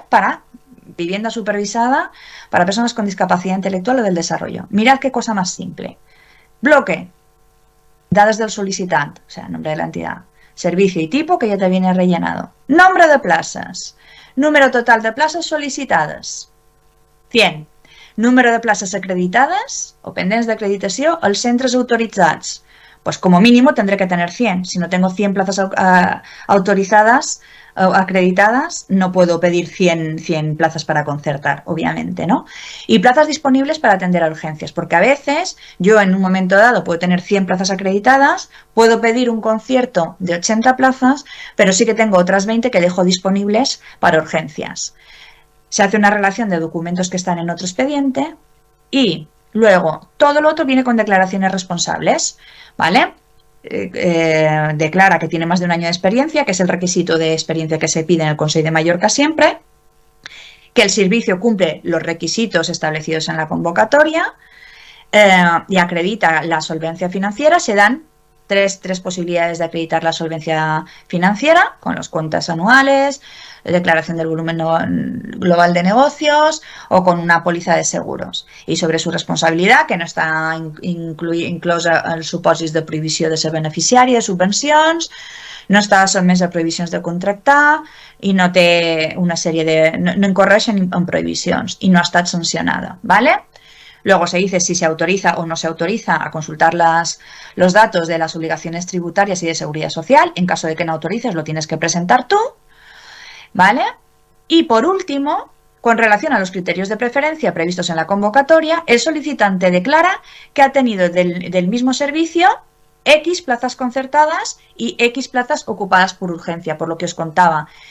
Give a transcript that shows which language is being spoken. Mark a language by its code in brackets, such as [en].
[es] Para vivienda supervisada para personas con discapacidad intelectual o del desarrollo. Mirad qué cosa más simple. Bloque, datos del solicitante, o sea, nombre de la entidad. Servicio y tipo, que ya te viene rellenado. Nombre de plazas. Número total de plazas solicitadas. 100. [ca] Número de places acreditades o pendents d'acreditació als centres autoritzats. [es] Pues como mínimo tendré que tener 100. Si no tengo 100 plazas autorizadas acreditadas, no puedo pedir 100 plazas para concertar, obviamente, ¿no? Y plazas disponibles para atender a urgencias, porque a veces yo en un momento dado puedo tener 100 plazas acreditadas, puedo pedir un concierto de 80 plazas, pero sí que tengo otras 20 que dejo disponibles para urgencias. Se hace una relación de documentos que están en otro expediente y luego todo lo otro viene con declaraciones responsables, ¿vale? Declara que tiene más de un año de experiencia, que es el requisito de experiencia que se pide en el Consell de Mallorca siempre, que el servicio cumple los requisitos establecidos en la convocatoria y acredita la solvencia financiera. Se dan tres posibilidades de acreditar la solvencia financiera, con las cuentas anuales, declaración del volumen global de negocios o con una póliza de seguros. [ca] I sobre su responsabilitat, que no està inclosa els supòsits de prohibició de ser beneficiari de subvencions, no està sotmès a prohibicions de contractar i no té una sèrie de... no incorreixen en prohibicions i no ha estat sancionada, ¿vale? [es] Luego se dice si se autoriza o no se autoriza a consultar los datos de las obligaciones tributarias y de seguridad social. En caso de que no autorices, lo tienes que presentar tú, ¿vale? Y por último, con relación a los criterios de preferencia previstos en la convocatoria, el solicitante declara que ha tenido del mismo servicio X plazas concertadas y X plazas ocupadas por urgencia, por lo que os contaba.